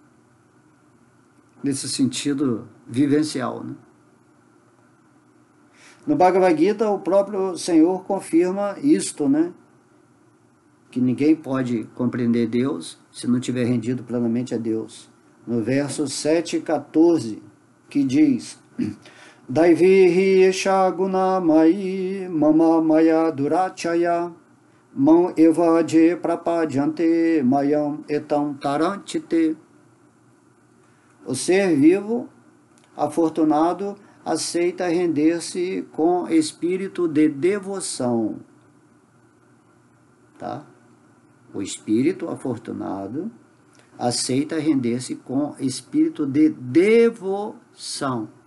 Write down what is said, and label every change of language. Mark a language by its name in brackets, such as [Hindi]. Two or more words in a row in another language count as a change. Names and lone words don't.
[Portuguese] Nesse sentido vivencial, né? No Bhagavad Gita, o próprio Senhor confirma isto, né? Que ninguém pode compreender Deus se não tiver rendido plenamente a Deus. No verso 7 e 14, que diz: [Sanskrit] दैविहि एष गुणमै मम माया दुरचय माम् एवजे प्रपद्यन्ते मयम् एतम् तरन्तिते. [Portuguese] O ser vivo, afortunado, aceita render-se com espírito de devoção. Tá? O espírito afortunado aceita render-se com espírito de devoção.